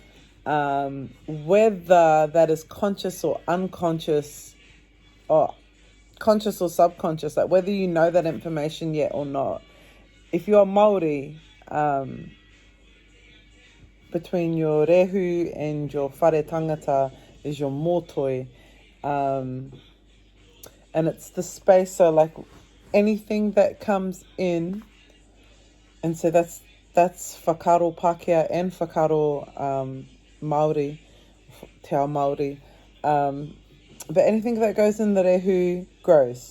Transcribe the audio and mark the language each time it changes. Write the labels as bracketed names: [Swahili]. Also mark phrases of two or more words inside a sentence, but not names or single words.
[English] Whether that is conscious or unconscious, or conscious or subconscious, like whether you know that information yet or not, if you're Māori, between your rehu and your [Māori] whare tangata [English] is your motoi, and it's the space, so like anything that comes in, and so that's [Māori] whakaro Pākehā [English] and [Māori] whakaro Māori, Te Ao Māori, [English] but anything that goes in the rehu grows.